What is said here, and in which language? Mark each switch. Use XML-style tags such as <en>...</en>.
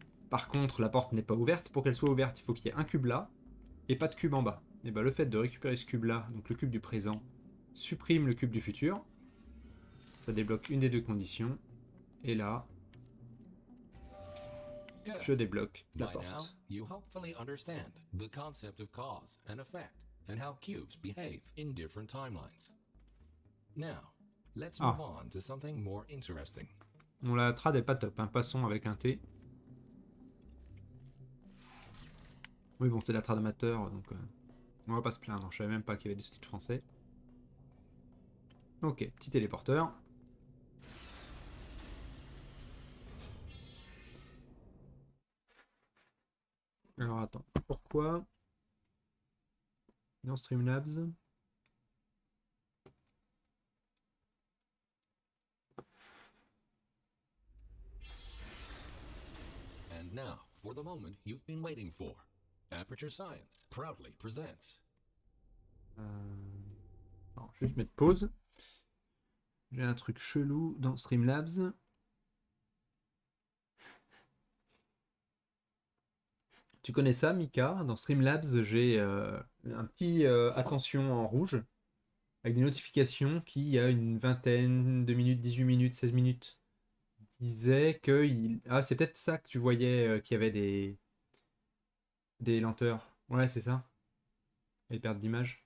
<fr>Par contre, la porte n'est pas ouverte. Pour qu'elle soit ouverte, il faut qu'il y ait un cube là. Et pas de cube en bas. Et bien, le fait de récupérer ce cube là, donc le cube du présent, supprime le cube du futur. Ça débloque une des deux conditions. Et là, je débloque la porte.</fr> <en>By now, you hopefully understand the concept of cause and effect and how cubes behave in different timelines. Now, let's move on to something more interesting.</en> <fr>Bon, la trad est pas top, hein. Passons avec un T. Oui, bon, c'est la trad amateur, donc on va pas se plaindre. Je savais même pas qu'il y avait des sous-titres français. Ok, petit téléporteur. Alors attends, pourquoi dans Streamlabs?</fr> <en>And now, for the moment you've been waiting for. Aperture Science proudly presents.</en> <fr>Alors, je vais juste mettre pause. J'ai un truc chelou dans Streamlabs. Tu connais ça, Mika? Dans Streamlabs, j'ai un petit attention en rouge avec des notifications qui, il y a une vingtaine de minutes, 18 minutes, 16 minutes, disaient que ah, c'est peut-être ça que tu voyais qu'il y avait des lenteurs. Ouais, c'est ça. Les pertes d'image.</fr>